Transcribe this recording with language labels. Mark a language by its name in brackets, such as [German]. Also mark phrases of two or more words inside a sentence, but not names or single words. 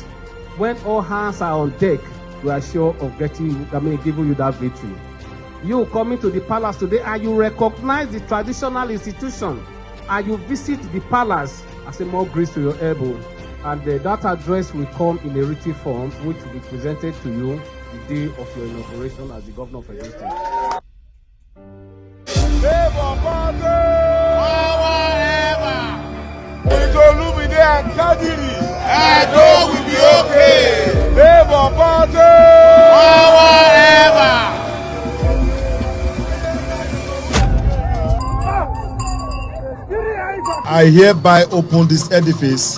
[English] When all hands are on deck, we are sure of giving you that victory. You coming to the palace today and you recognize the traditional institution and you visit the palace as a more grace to your elbow. And that address will come in a written form, which will be presented to you the day of your inauguration as the governor of Edo State. Labour Party! With Olumide and Kadiri, Edo will be okay. Labour Party! I hereby open this edifice.